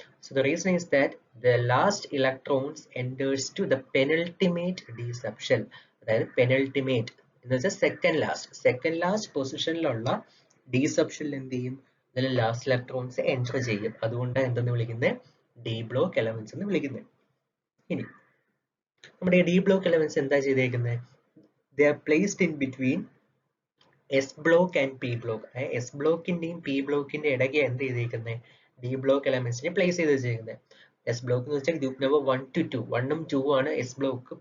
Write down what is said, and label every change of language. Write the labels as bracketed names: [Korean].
[English] So the reason is that the last electrons enters to the penultimate d subshell. [Malayalam] അതായത് penultimate എന്ന് വെച്ചാൽ second last പൊസിഷനിലുള്ള d subshell എന്ത് ചെയ്യും? അതിൽ last electrons enter ചെയ്യും. അതുകൊണ്ടാണ് എന്തെന്ന് വിളിക്കുന്നത്? D block elements എന്ന് വിളിക്കുന്നത്. ഇനി നമ്മുടെ D block elements എന്താ ചെയ്തേക്കുന്നത്? [English] They are placed in between S block and P block. [Malayalam] S ബ്ലോക്കിന്റെയും P ബ്ലോക്കിന്റെ ഇടയ്ക്ക് എന്ത് ചെയ്തേക്കുന്നത്? ഡി ബ്ലോക്ക് എലമെന്റ്സിനെ പ്ലേസ് ചെയ്ത് വെച്ചേക്കുന്നത്. എസ് ബ്ലോക്ക് എന്ന് വെച്ചാൽ ഗ്രൂപ്പ് നമ്പർ 1 to 2. 1ഉം 2ഉം ആണ് എസ് ബ്ലോക്ക്.